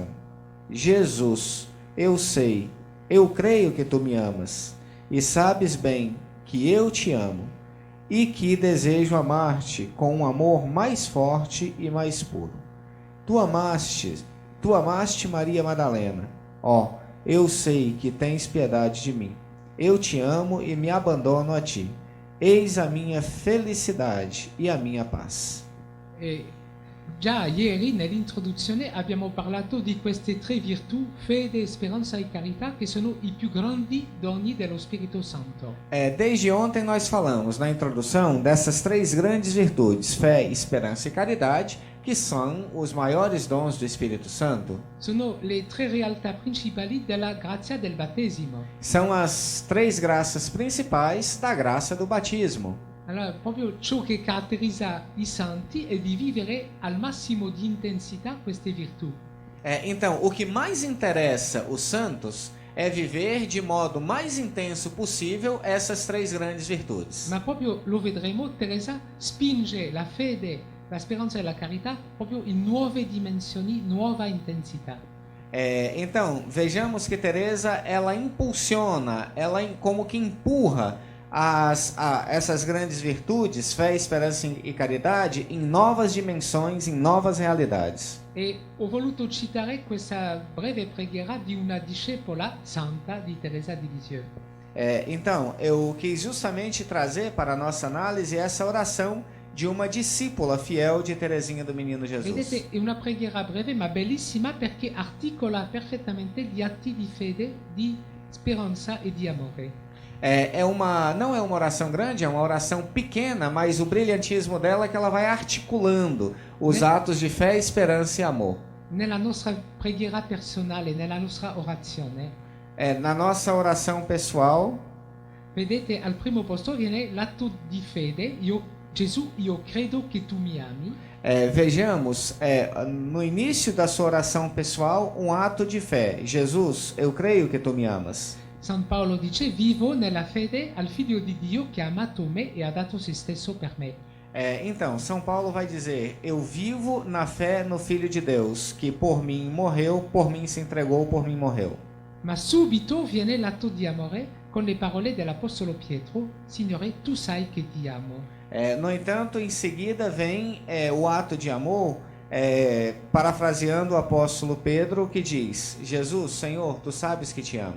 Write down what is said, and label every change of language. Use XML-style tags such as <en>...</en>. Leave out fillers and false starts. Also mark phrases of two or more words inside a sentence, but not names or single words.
<pt>Jesus, eu sei, eu creio que tu me amas, e sabes bem que eu te amo, e que desejo amar-te com um amor mais forte e mais puro. Tu amaste Maria Madalena. Eu sei que tens piedade de mim. Eu te amo e me abandono a ti. Eis a minha felicidade e a minha paz.</pt> <it>Già ieri nell'introduzione abbiamo parlato di queste 3 virtù, fede, speranza e carità, che sono i più grandi doni dello Spirito Santo.</it> <pt>Desde ontem nós falamos na introdução dessas 3 grandes virtudes, fé, esperança e caridade, que são os maiores dons do Espírito Santo.</pt> <it>Sono le 3 realtà principali della grazia del battesimo.</it> <pt>São as 3 graças principais da graça do batismo.</pt> <it>Allora, proprio ciò che caratterizza i santi è di vivere al massimo di intensità queste virtù.</it> <pt>Então, o que mais interessa os santos é viver de modo mais intenso possível essas 3 grandes virtudes.</pt> <it>Ma proprio lo vedremo, Teresa spinge la fede, la speranza e la carità proprio in nuove dimensioni, nuova intensità.</it> <pt>Então, vejamos que Teresa ela impulsiona, como que empurra essas grandes virtudes, fé, esperança e caridade, em novas dimensões, em novas realidades.</pt> <it>E ho voluto citare questa breve preghiera di una discepola santa di Teresa di Lisieux.</it> <pt>Então, eu quis justamente trazer para a nossa análise essa oração de uma discípula fiel de Teresinha do Menino Jesus.</pt> <it>Vedete, è una preghiera breve ma bellissima perché articola perfettamente gli atti di fede, di speranza e di amore.</it> <pt>Não é uma oração grande, é uma oração pequena, mas o brilhantismo dela é que ela vai articulando os atos de fé, esperança e amor.</pt> <it>Nella nostra preghiera personale, nella nostra orazione.</it> <pt>Na nossa oração pessoal.</pt> <it>vedete al primo posto viene l'atto di fede, Gesù, io credo che tu mi ami.</it> <pt>Vejamos, no início da sua oração pessoal, um ato de fé. Jesus, eu creio que tu me amas.</pt> <it>San Paolo dice, vivo nella fede al figlio di Dio che ha amato me e ha dato se stesso per me.</it> <pt>Então, São Paulo vai dizer, eu vivo na fé no Filho de Deus, que por mim morreu, por mim se entregou, por mim morreu.</pt> <it>Ma subito viene l'atto di amore con le parole dell'Apostolo Pietro, Signore, tu sai che ti amo.</it> <pt>No entanto, em seguida vem o ato de amor, parafraseando o apóstolo Pedro, que diz, Jesus, Senhor, tu sabes que te amo.</pt>